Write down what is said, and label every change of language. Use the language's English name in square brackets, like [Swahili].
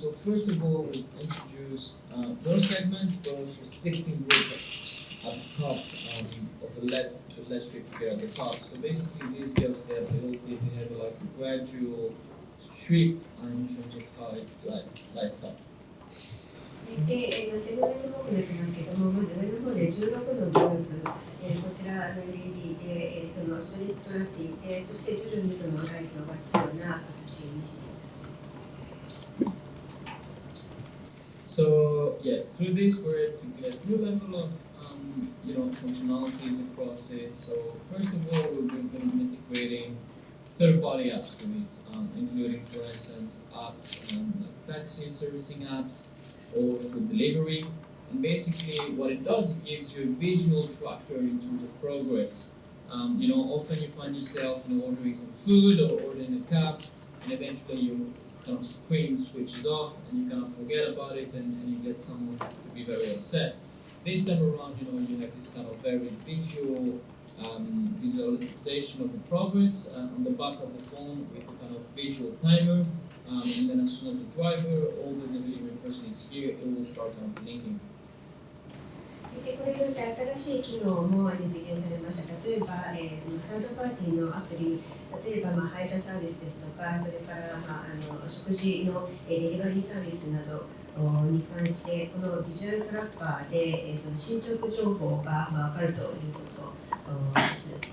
[English] So first of all, we introduced more segments, but also 16 groups at the top of the LED strip here at the top. So basically, these gives the ability to have like a gradual strip in terms of how it lights up. [Japanese] で、セグメントも多くなってますけども、まず上の方で16のグループ、こちらの LED で、そのストリップとなっていて、そして徐々にそのライトがつくような形にしています。 [English] So yeah, through this we're able to get a new level of functionalities across it. So first of all, we've been integrating third-party apps to it, including, for instance, apps like taxi servicing apps or food delivery. And basically, what it does, it gives you a visual tracker in terms of progress. Often you find yourself ordering some food or ordering a cab, and eventually your kind of screen switches off and you kind of forget about it and you get someone to be very upset. This time around, you have this kind of very visual visualization of the progress on the back of the phone with a kind of visual timer, and then as soon as the driver or the delivery person is here, it will start kind of blinking. [Japanese] でこれによって新しい機能も実現されました。例えば、サードパーティーのアプリ、例えば、配車サービスですとか、それから、食事のデリバリーサービスなどに関して、このビジュアルトラッカーでその進捗情報が分かるということです。